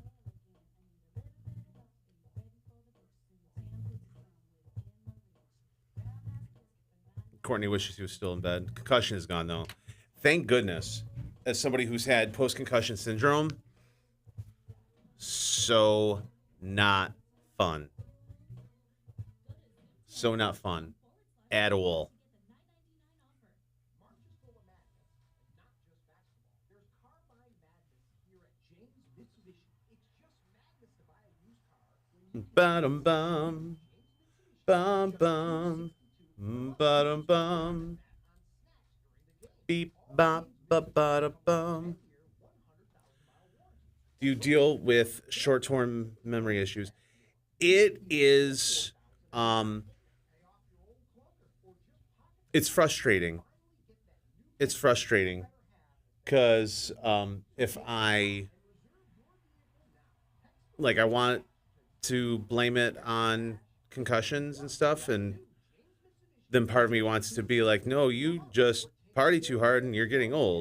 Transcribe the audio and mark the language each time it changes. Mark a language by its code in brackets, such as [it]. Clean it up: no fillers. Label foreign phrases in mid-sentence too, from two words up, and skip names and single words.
[en] Courtney wishes he was still in bed. Concussion is gone, though. Thank goodness. As somebody who's had post-concussion syndrome, so not fun. So not fun at all. Ba-dum bum, bum bum, ba-dum bum, beep bop ba ba bum. Do you deal with short-term memory issues? It is, it's frustrating. It's frustrating because if I want to blame it on concussions and stuff, and then part of me wants to be like, no, you just party too hard and you're getting old.